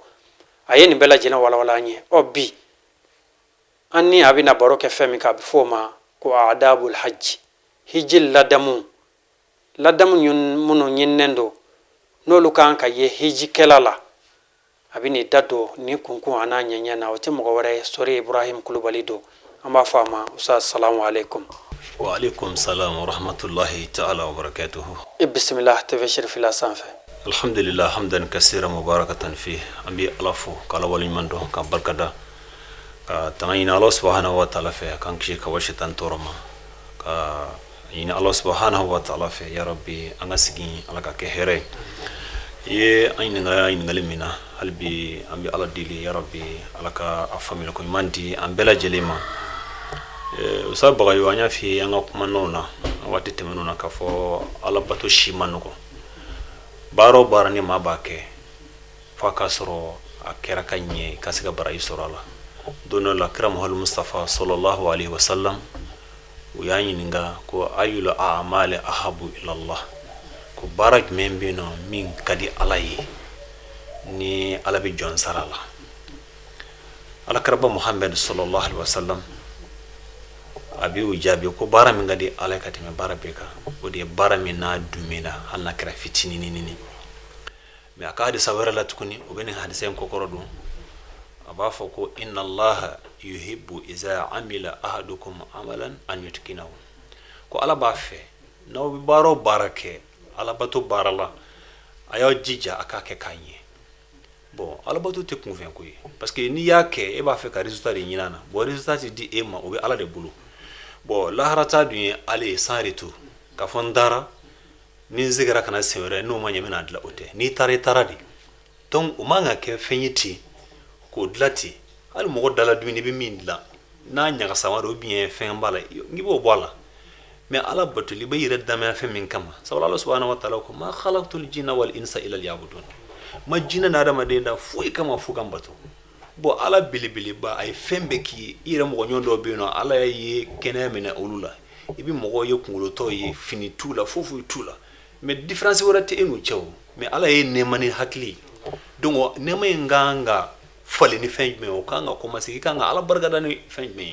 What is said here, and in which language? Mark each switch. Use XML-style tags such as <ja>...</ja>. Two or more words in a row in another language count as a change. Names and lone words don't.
<bm>A ye nin bɛɛ lajɛlen walawala an ye. Bi an ni a bɛna baro kɛ fɛn min kan a bɛ fɔ o ma ko</bm> <ar>آداب الحج,</ar> <bm>hiji ladamu minnu ɲininen don n'olu kan ka ye hijikɛla la. A bɛ nin da don nin kunkun a n'a ɲɛɲɛ na, o tɛ mɔgɔ wɛrɛ ye, Sori Ibrahim Kulubali don. An b'a fɔ a ma Ustaz,</bm> <ar>السلام عليكم. وعليكم السلام ورحمة الله تعالى وبركاته.</ar> <bm>I bisimila TV Sirifila sanfɛ.</bm> <ar>الحمد لله حمدا كثيرا مباركا فيه.</ar> <bm>An bɛ ala fo k'ala waleɲuman dɔn ka barikada, ka tanga ɲini ala</bm> <ar>سبحانه وتعالى</ar> <bm>fɛ k'an kisi ka bɔ shaitan tɔɔrɔ ma, ka ɲini ala</bm> <ar>سبحانه وتعالى</ar> <bm>fɛ</bm> <ar>يا ربي</ar> <bm>an ka sigi ala ka kɛ hɛrɛ ye. An ɲininkali min na hali bi an bɛ ala deli</bm> <ar>يا ربي</ar> <bm>ala ka a faamuyali ko ɲuman di an bɛɛ lajɛlen ma. Usa bagayo an y'a f'i ye an ka kumanaw na waati tɛmɛnenw na k'a fɔ ala bato si ma nɔgɔn. Baara o baara ni maa b'a kɛ f'a k'a sɔrɔ a kɛra ka ɲɛ ka se ka baraji sɔrɔ a la. Don dɔ la kira Muhamadu Mustafa</bm> <ar>صلى الله عليه وسلم</ar> <bm>u y'a ɲininka ko</bm> <ar>أي الأعمال أحب إلى الله,</ar> <bm>ko baara jumɛn bɛ yen nɔ min ka di ala ye ni ala bɛ jɔn sara la. Alakiraba Muhammad</bm> <ar>صلى الله عليه وسلم</ar> <bm>a bɛ u jaabi ko baara min ka di ala ye ka tɛmɛ baara bɛɛ kan, o de ye baara min n'a dumina hali n'a kɛra fitininini. Mais a ka hadisa wɛrɛ la tuguni o bɛ nin hadisa in kɔkɔrɔ don. A b'a fɔ ko</bm> <ar>إن الله يحب إذا عمل أحدكم عملا أن يتقنه,</ar> <bm>ko ala b'a fɛ n'aw bɛ baara o baara kɛ ala bato baara la a y'aw jija a k'a kɛ k'a ɲɛ. Bon ala bato tɛ kunfɛn ko ye,</bm> <fr>parce que</fr> <bm>n'i y'a kɛ e b'a fɛ ka résultat de ɲini a na. Bon résultat tɛ di e ma, o bɛ ala de bolo. Bon laharata dun ye ale ye</bm> <fr>sans retour,</fr> <bm>k'a fɔ n dara ni n segera ka na sen wɛrɛ n'o ma ɲɛ n bɛna dilan, o tɛ. N'i taara i taara de. Donc o man ka kɛ fɛn ye ten k'o dilan ten. Hali mɔgɔ dala dumuni i bɛ min dilan n'a ɲagasama don bien fɛn b'a la n'i b'o bɔ a la. Mais ala batoli bɛ yɛrɛ damaya fɛn min kama, sabu ala</bm> <ar>سبحانه وتعالى</ar> <bm>ko</bm> <ar>ما خلقت الجن والإنس إلا ليعبدون,</ar> <bm>ma jinɛ n'a adamaden da foyi kama fo kan bato. Bon ala belebeleba a ye fɛn bɛɛ k'i ye. I yɛrɛ mɔgɔɲɔgɔn dɔw bɛ yen nɔ ala ye kɛnɛya minɛ olu la, i bɛ mɔgɔw ye kunkolotɔw ye fini t'u la foyi t'u la,</bm> <fr>mais différence</fr> <bm>wɛrɛ tɛ e n'u cɛ o. Mais ala ye nɛɛma ni hakili, donc nɛɛma in kan ka falen ni fɛn jumɛn o kan ka commencer i kan ka ala barikada ni fɛn jumɛn ye.</bm>